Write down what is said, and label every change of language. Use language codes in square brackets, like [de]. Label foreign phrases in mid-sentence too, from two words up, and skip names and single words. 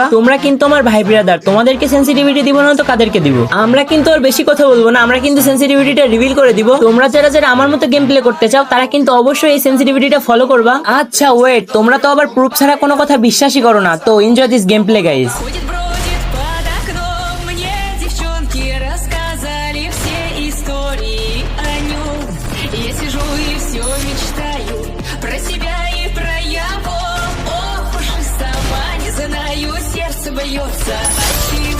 [bn] তোমরা কিন্তু আমার ভাই ব্রাদার, তোমাদেরকে সেন্সিটিভিটি দিব না তো কাদেরকে দিব? আমরা কিন্তু আর বেশি কথা বলবো না, আমরা কিন্তু সেন্সিটিভিটিটা রিভিল করে দিব। তোমরা যারা যারা আমার মতো [en] game play [bn] করতে চাও তারা কিন্তু অবশ্যই এই সেন্সিটিভিটিটা ফলো করবা। আচ্ছা ওয়েট, তোমরা তো আবার প্রুফ ছাড়া কোনো কথা বিশ্বাসই করো না, তো [en] enjoy this game play guys. [ru] Бродит под окном, мне девчонки рассказали все истории о нем. Я сижу и все мечтаю про себя и про его. Ох уж и сама не знаю, сердце бьется.